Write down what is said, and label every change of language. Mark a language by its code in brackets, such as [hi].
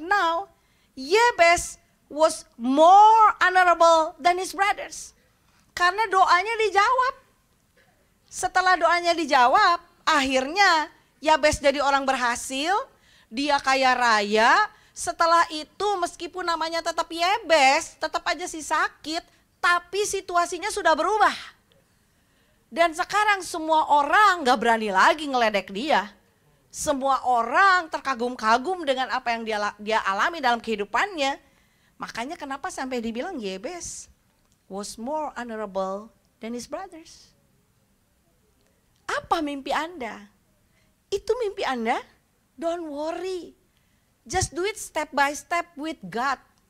[en] Now, Yebes was more honorable than his brothers. [id] Karena doanya dijawab. Setelah doanya dijawab, akhirnya Yabes jadi orang berhasil, dia kaya raya. Setelah itu meskipun namanya tetap Yebes, tetap aja sih sakit, tapi situasinya sudah berubah. Dan sekarang semua orang gak berani lagi ngeledek dia. Semua orang terkagum-kagum dengan apa yang dia alami dalam kehidupannya. Makanya kenapa sampai dibilang Yebes [en] was more honorable than his brothers. [id] Apa mimpi Anda? Itu mimpi Anda? [en] Don't worry. Just do it step by step with God.